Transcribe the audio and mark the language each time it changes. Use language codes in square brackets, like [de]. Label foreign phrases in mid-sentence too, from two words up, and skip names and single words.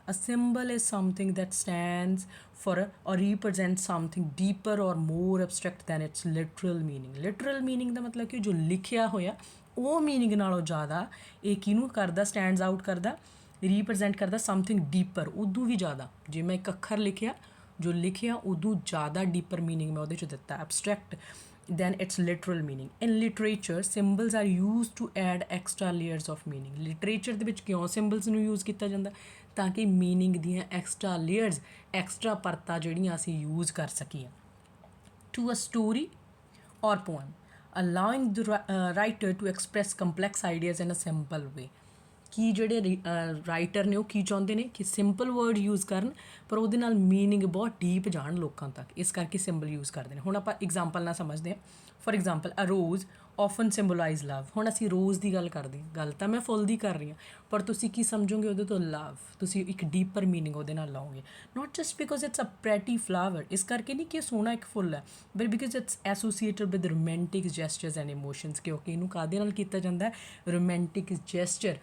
[en] A symbol is something that stands for or represent something deeper or more abstract than its literal meaning. literal meaning [pa] ਦਾ ਮਤਲਬ ਕਿ ਜੋ ਲਿਖਿਆ ਹੋਇਆ ਉਹ ਮੀਨਿੰਗ ਨਾਲੋਂ ਜ਼ਿਆਦਾ ਇਹ ਕਿਹਨੂੰ ਕਰਦਾ, [en] stands out [pa] ਕਰਦਾ, ਰੀਪ੍ਰਜੈਂਟ ਕਰਦਾ [en] something deeper, [pa] ਉਦੋਂ ਵੀ ਜ਼ਿਆਦਾ। ਜੇ ਮੈਂ ਇੱਕ ਅੱਖਰ ਲਿਖਿਆ, ਜੋ ਲਿਖਿਆ ਉਦੋਂ ਜ਼ਿਆਦਾ [en] deeper meaning [pa] ਮੈਂ ਉਹਦੇ 'ਚ ਦਿੱਤਾ, [en] abstract then its literal meaning. In literature, symbols are used to add extra layers of meaning. [pa] Literature ਦੇ ਵਿੱਚ ਕਿਉਂ symbols ਨੂੰ use ਕੀਤਾ ਜਾਂਦਾ, ਤਾਂ ਕਿ meaning ਦੀਆਂ [en] extra layers, [pa] extra ਪਰਤਾਂ ਜਿਹੜੀਆਂ ਅਸੀਂ use ਕਰ ਸਕੀਏ। [en] To a story or poem, allowing the writer to express complex ideas in a simple way. [pa] ਕਿ ਜਿਹੜੇ ਰਾਈਟਰ ਨੇ ਉਹ ਕੀ ਚਾਹੁੰਦੇ ਨੇ ਕਿ [en] simple word use [pa] ਕਰਨ ਪਰ ਉਹਦੇ ਨਾਲ ਮੀਨਿੰਗ ਬਹੁਤ ਡੀਪ ਜਾਣ ਲੋਕਾਂ ਤੱਕ, ਇਸ ਕਰਕੇ [en] symbol use [pa] ਕਰਦੇ ਨੇ। ਹੁਣ ਆਪਾਂ ਐਗਜ਼ਾਮਪਲ ਨਾਲ ਸਮਝਦੇ ਹਾਂ। [en] For example, a rose often symbolize love. [pa] ਹੁਣ ਅਸੀਂ ਰੋਜ਼ ਦੀ ਗੱਲ ਕਰਦੇ ਹਾਂ, ਗੱਲ ਤਾਂ ਮੈਂ ਫੁੱਲ ਦੀ ਕਰ ਰਹੀ ਹਾਂ ਪਰ ਤੁਸੀਂ ਕੀ ਸਮਝੋਗੇ ਉਹਦੇ ਤੋਂ, ਲਵ। ਤੁਸੀਂ ਇੱਕ ਡੀਪਰ ਮੀਨਿੰਗ ਉਹਦੇ ਨਾਲ ਲਾਓਗੇ, [en] not just because it's a pretty flower, [pa] ਇਸ ਕਰਕੇ ਨਹੀਂ ਕਿ ਇਹ ਸੋਹਣਾ ਇੱਕ ਫੁੱਲ ਹੈ, [en] but because it's associated with romantic gestures and emotions. [pa] ਕਿਉਂਕਿ ਇਹਨੂੰ ਕਾਹਦੇ ਨਾਲ ਕੀਤਾ ਜਾਂਦਾ, [en] romantic gesture.